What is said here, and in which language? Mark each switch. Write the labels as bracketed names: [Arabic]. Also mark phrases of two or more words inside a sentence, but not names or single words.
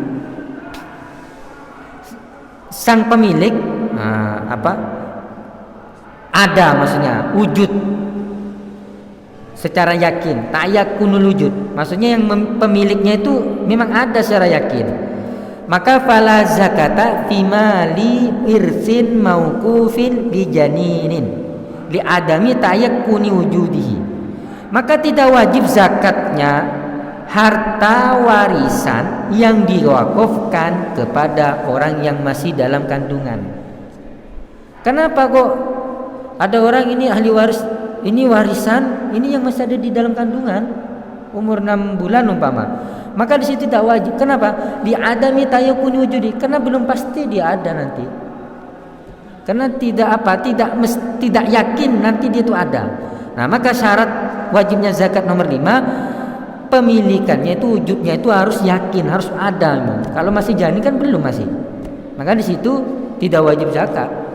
[Indonesian] Sang pemilik ada, maksudnya wujud secara yakin. [Arabic] تيقن الوجود, [Indonesian] maksudnya yang pemiliknya itu memang ada secara yakin. [Arabic] Maka فلا زكاة في مال إرث موقوف بجنين لعدم تيقن وجوده. [Indonesian] Maka tidak wajib zakatnya harta warisan yang diwakafkan kepada orang yang masih dalam kandungan. Kenapa kok ada orang ini ahli waris, ini warisan, ini yang masih ada di dalam kandungan, umur 6 bulan umpama, maka di situ tidak wajib. [Arabic] Kenapa? لعدم تيقن وجوده, [Indonesian] karena belum pasti dia ada nanti. Karena tidak yakin nanti dia itu ada. Nah, maka syarat wajibnya zakat nomor 5, pemilikannya itu, wujudnya itu harus yakin, harus ada. Kalau masih janin kan belum masih. Maka di situ tidak wajib zakat.